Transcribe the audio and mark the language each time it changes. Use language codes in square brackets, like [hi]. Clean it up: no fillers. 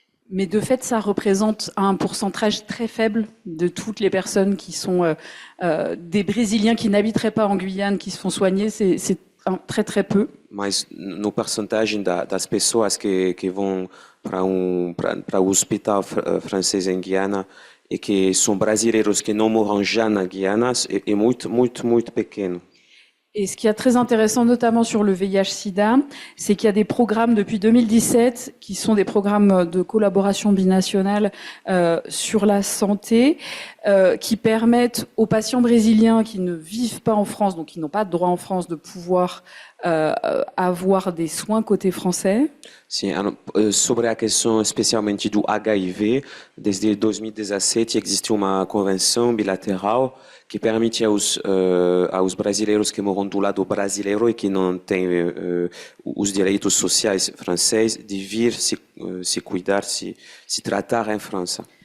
[fr] Mais de fait, ça représente un pourcentage très faible de toutes les personnes qui sont des Brésiliens qui n'habiteraient pas en Guyane, qui se font soigner, c'est très très peu. [pt] Mas no percentagem das pessoas que vão para o hospital francês em Guiana e que são brasileiros que não moram já na Guiana, é muito, muito, muito pequeno. [fr] Et ce qui est très intéressant, notamment sur le VIH-Sida, c'est qu'il y a des programmes depuis 2017 qui sont des programmes de collaboration binationale sur la santé qui permettent aux patients brésiliens qui ne vivent pas en France, donc qui n'ont pas de droit en France, de pouvoir avoir des soins côté français. [pt] Sim, sobre a questão especialmente do HIV, desde 2017 existe uma convenção bilateral que permite aos brasileiros que moram do lado brasileiro e que não têm os direitos sociais franceses de vir se cuidar, se tratar em França.